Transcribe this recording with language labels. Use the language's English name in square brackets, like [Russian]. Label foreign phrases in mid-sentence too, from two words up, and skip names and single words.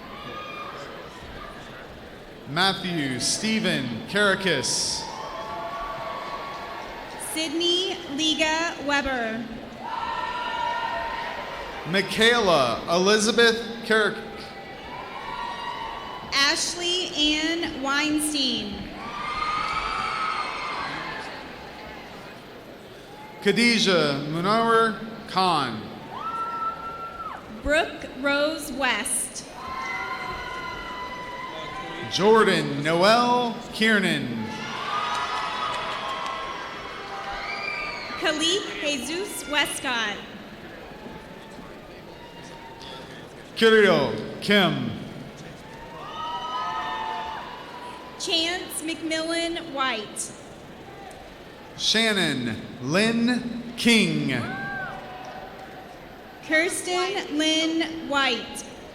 [English] Matthew Stephen Karakis. Sydney Liga Weber. Michaela Elizabeth Carrick. Ashley Ann Weinstein. Khadijah Munawar Khan. Brooke Rose West. Jordan Noel Kiernan. Khalid Jesus Westcott. Kirito Kim. Chance McMillan White. Shannon Lynn King. Kirsten Lynn White.